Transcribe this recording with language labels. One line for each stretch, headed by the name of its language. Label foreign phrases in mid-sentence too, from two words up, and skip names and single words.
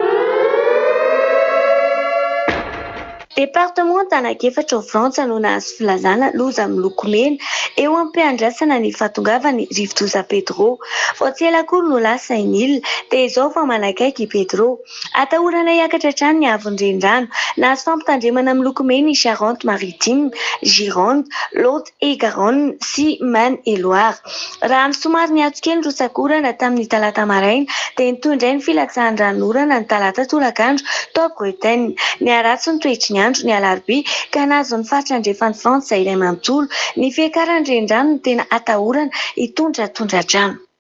Malagasy: Departement Antanakefatra ao Frantsa no nahazo filazana loza miloko mena eo am-piandrasana ny fahatongavany Rivodoza Pedro. Vao tsy ela akory no lasa in'ilina dia izao vao manakaiky Pedro. Atahorana hiakatra hatrany ny avon'ny renirano. Nahazo fampitandremana miloko mena i Charente-Maritime, Gironde, Lot-et-Garonne sy Maine-et-Loire. Raha ny somary niatso kely rosakorana tamin'ny talata maraina dia nitondray ny filatsahan'ny ranorana ny talata tolakandro tao Bretagne. Niaratsy ny toetry ny andro ny alarobia ka nahazo ny faritra andrefan'ny Frantsa iray manontolo. Ny fiakaran'ny renirano no tena atahorana hitondra tondra-drano.